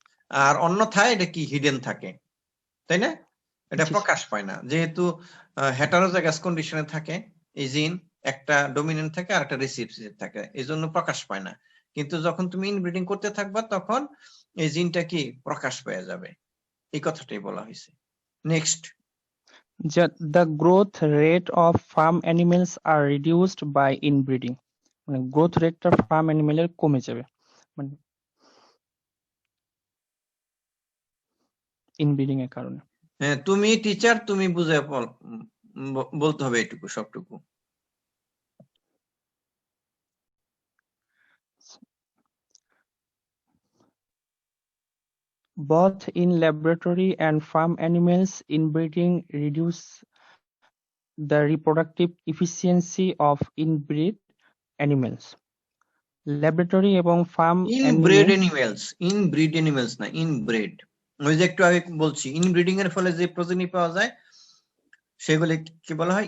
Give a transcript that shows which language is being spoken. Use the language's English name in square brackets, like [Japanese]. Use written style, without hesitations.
[Bangla] আর অন্যথায় এটা কি হিডেন থাকে, তাই না? এটা প্রকাশ পায় না, যেহেতু হেটারোজাইগাস কন্ডিশনে থাকে এই জিন, একটা ডমিনেন্ট থাকে আর একটা রিসিসিভ থাকে, এই জন্য প্রকাশ পায় না। কিন্তু যখন তুমি ইনব্রিডিং করতে থাকবা তখন এই জিনটা কি প্রকাশ পেয়ে যাবে, এই কথাটাই বলা হয়েছে। Next, [English] the growth rate of farm animals are reduced by inbreeding. [Bangla] মানে গ্রোথ রেটটা ফার্ম অ্যানিমেলের কমে যাবে মানে ইনব্রিডিং এর কারণে। হ্যাঁ, তুমি টিচার, তুমি বুঝে বলতে হবে এটুকু সবটুকু। [English] Both in laboratory and farm animals, inbreeding reduce the reproductive efficiency of inbred animals. Laboratory এবং farm [Bangla] ইনব্রেড অ্যানিমেলস না, ইনব্রেড। ওই যে একটু আগে বলছি, ইনব্রিডিং এর ফলে যে প্রজননী পাওয়া যায় সেগুলি কি বলা হয়?